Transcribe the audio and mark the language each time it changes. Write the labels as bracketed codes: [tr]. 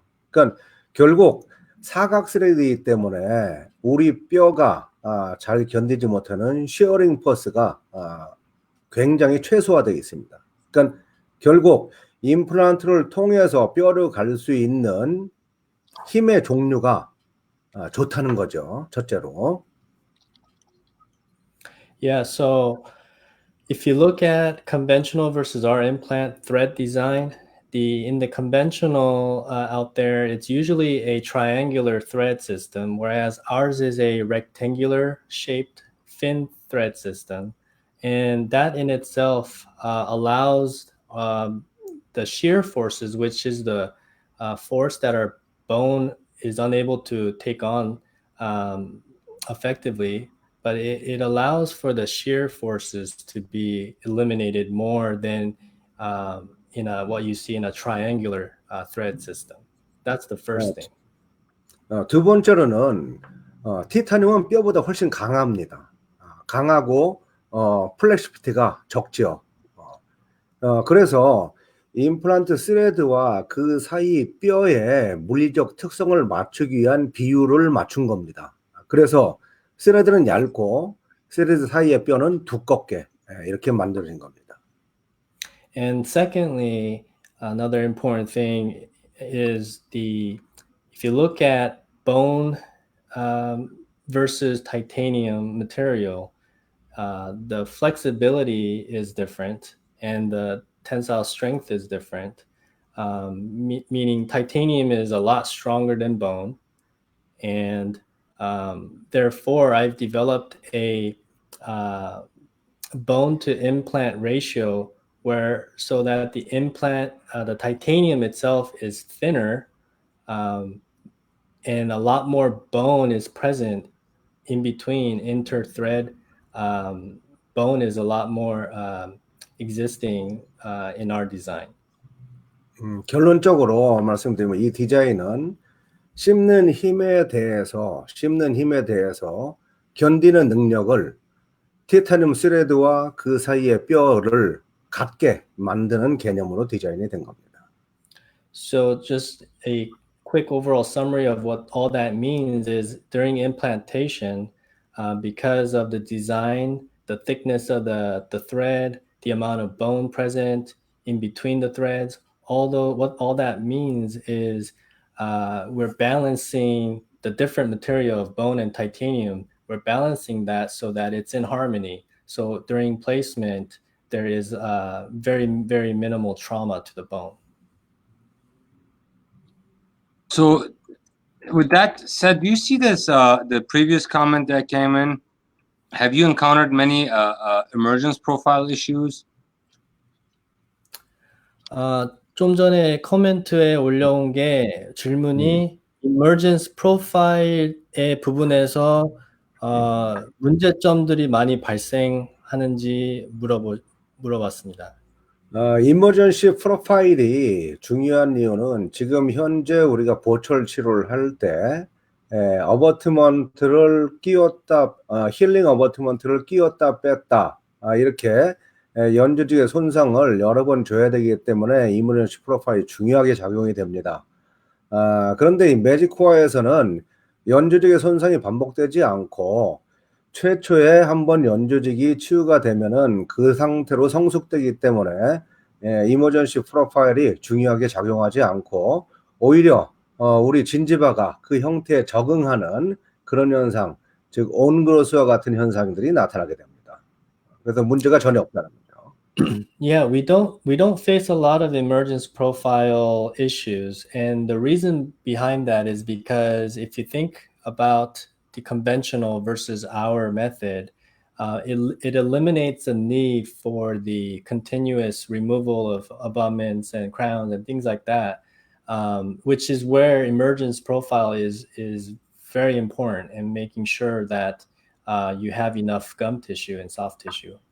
[ko] 그러니까 결국 사각 스레드이기 때문에 우리 뼈가 잘 견디지 못하는 시어링 포스가 굉장히 최소화되어 있습니다. 그러니까 결국 임플란트를 통해서 뼈를 갈 수 있는 힘의 종류가 좋다는 거죠. 첫째로. [en] Yeah, so if you look at conventional versus our implant thread design, in the conventional out there, it's usually a triangular thread system, whereas ours is a rectangular shaped fin thread system. And that in itself allows the shear forces, which is the force that our bone is unable to take on effectively, but it allows for the shear forces to be eliminated more than in what you see in a triangular thread system. That's the first thing. [ko] 두 번째로는 티타늄은 뼈보다 훨씬 강합니다. 강하고 플렉시비티가 적죠. 그래서 임플란트 스레드와 그 사이 뼈의 물리적 특성을 맞추기 위한 비율을 맞춘 겁니다. 그래서 스레드는 얇고 스레드 사이의 뼈는 두껍게 이렇게 만들어진 겁니다. [en] And secondly, another important thing is if you look at bone versus titanium material, the flexibility is different and the tensile strength is different, meaning titanium is a lot stronger than bone. And therefore, I've developed a bone to implant ratio so that the implant, the titanium itself is thinner, and a lot more bone is present in between inter-thread. Bone is a lot more existing in our design. [ko] 결론적으로 말씀드리면 이 디자인은 씹는 힘에 대해서 견디는 능력을 티타늄 스레드와 그 사이의 뼈를 같게 만드는 개념으로 디자인이 된 겁니다. [en] So just a quick overall summary of what all that means is during implantation, because of the design, the thickness of the thread, the amount of bone present in between the threads, what all that means is we're balancing the different material of bone and titanium. We're balancing that so that it's in harmony. So during placement, there is very, very minimal trauma to the bone. So with that said, do you see this, the previous comment that came in? Have you encountered many emergence profile issues? [ko] 좀 전에 코멘트에 올려온 게 질문이 emergence profile의 부분에서 문제점들이 많이 발생하는지 물어봤습니다. 이머전시 프로파일이 중요한 이유는 지금 현재 우리가 보철 치료를 할 때 어버트먼트를 끼웠다, 힐링 어버트먼트를 끼웠다 뺐다 이렇게 연조직의 손상을 여러 번 줘야 되기 때문에 이머전시 프로파일이 중요하게 작용이 됩니다. 그런데 이 매직코어에서는 연조직의 손상이 반복되지 않고 최초에 한번 연조직이 치유가 되면은 그 상태로 성숙되기 때문에 이머전시 프로파일이 중요하게 작용하지 않고 오히려 우리 진지바가 그 형태에 적응하는 그런 현상, 즉 온그로스와 같은 현상들이 나타나게 됩니다. 그래서 문제가 전혀 없다는 거죠. [en] Yeah, we don't face a lot of emergence profile issues, and the reason behind that is because if you think about the conventional versus our method, it eliminates the need for the continuous removal of abutments and crowns and things like that, which is where emergence profile is very important in making sure that you have enough gum tissue and soft tissue.